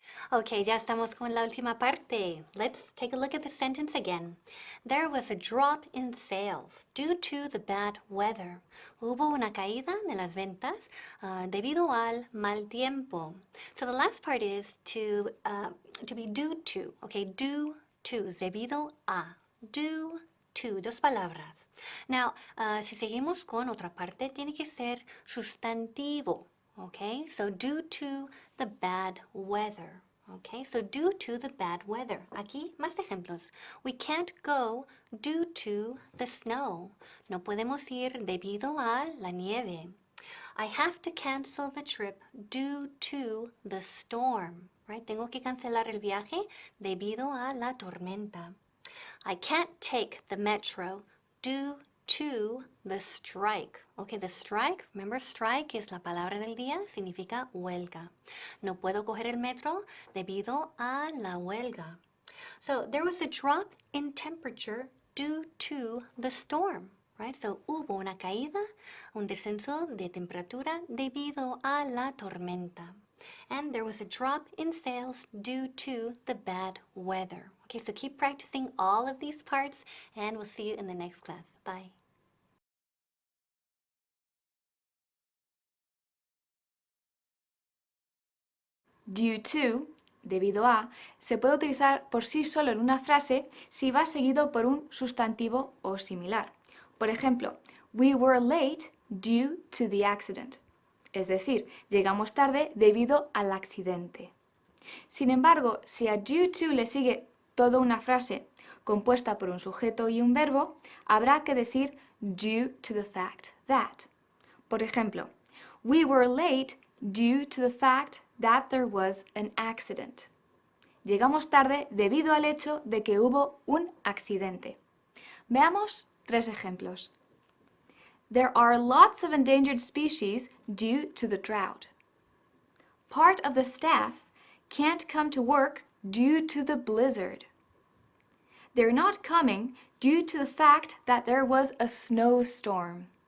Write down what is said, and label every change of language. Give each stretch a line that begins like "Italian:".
Spanish: Okay, ya estamos con la última parte.
English: Let's take a look at the sentence again. There was a drop in sales due to the bad weather.
Spanish: Hubo una caída de las ventas debido al mal tiempo.
English: So the last part is to be due to. Okay, due to,
Spanish: debido a.
English: Due to,
Spanish: dos palabras. Now, si seguimos con otra parte, tiene que ser sustantivo.
English: Okay, so due to the bad weather. Okay, so due to the bad weather.
Spanish: Aquí más ejemplos.
English: We can't go due to the snow.
Spanish: No podemos ir debido a la nieve.
English: I have to cancel the trip due to the storm. Right?
Spanish: Tengo que cancelar el viaje debido a la tormenta.
English: I can't take the metro due to the strike. Okay, the strike, remember strike
Spanish: es la palabra del día, significa huelga. No puedo coger el metro debido a la huelga.
English: So there was a drop in temperature due to the storm. right? So
Spanish: hubo una caída, un descenso de temperatura debido a la tormenta.
English: And there was a drop in sales due to the bad weather. Okay, so keep practicing all of these parts and we'll see you in the next class. Bye.
Spanish: Due to, debido a, se puede utilizar por sí solo en una frase si va seguido por un sustantivo o similar. Por ejemplo,
English: we were late due to the accident.
Spanish: Es decir, llegamos tarde debido al accidente. Sin embargo, si a due to le sigue toda una frase compuesta por un sujeto y un verbo, habrá que decir due to the fact that. Por ejemplo,
English: we were late due to the fact that there was an accident.
Spanish: Llegamos tarde debido al hecho de que hubo un accidente. Veamos 3 ejemplos.
English: There are lots of endangered species due to the drought. Part of the staff can't come to work due to the blizzard. They're not coming due to the fact that there was a snowstorm.